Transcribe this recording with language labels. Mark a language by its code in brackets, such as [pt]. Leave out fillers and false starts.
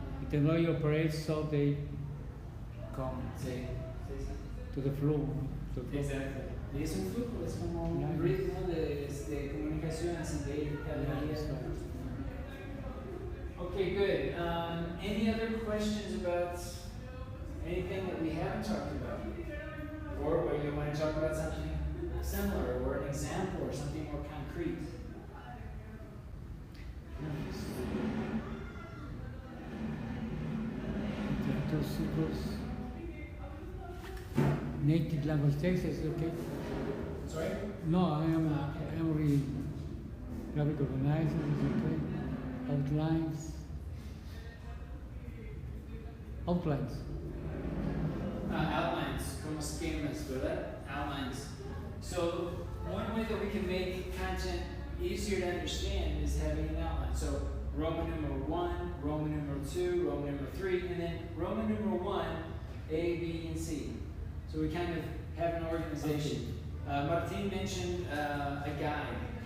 [en] The technology operates so they come [es] Sí. [en] to the flow. To the flow. [es] Exacto. Y es un flujo, es como un ritmo de comunicación así de ir cada [en] Yeah, [es] día. [en] that's right. Okay, good. Any other questions about anything that we haven't talked about? Or whether you want to talk about something similar, or an example, or something more concrete? Literature native language text is okay. Sorry? No, I am reading graphic organizer is okay. Outlines. Outlines. [es] Outlines, como schemas, ¿verdad? [en] Outlines. So, one way that we can make content easier to understand is having an outline. So, Roman numeral 1, Roman numeral 2, Roman numeral 3, and then Roman numeral 1, A, B, and C. So we kind of have an organization. Martin mentioned a guide.